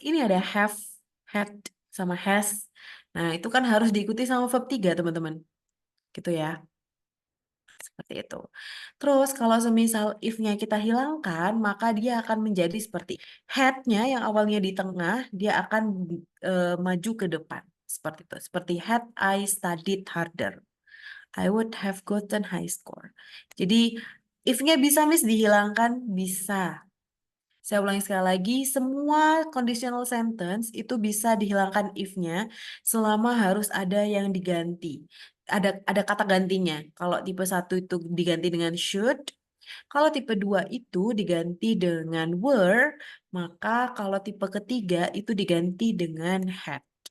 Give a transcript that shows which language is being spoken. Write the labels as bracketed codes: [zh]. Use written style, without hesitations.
[id] Ini ada have, had, sama has. Nah, itu kan harus diikuti sama verb 3, teman-teman. Gitu ya. Seperti itu. Terus kalau semisal if-nya kita hilangkan, maka dia akan menjadi seperti had-nya yang awalnya di tengah, dia akan maju ke depan. Seperti itu. Seperti [en] had I studied harder, I would have gotten high score. [id] Jadi if-nya bisa Miss dihilangkan? Bisa. Saya ulangi sekali lagi, semua conditional sentence itu bisa dihilangkan if-nya selama harus ada yang diganti. Ada kata gantinya. Kalau tipe 1 itu diganti dengan should, kalau tipe 2 itu diganti dengan were, maka kalau tipe ketiga itu diganti dengan had.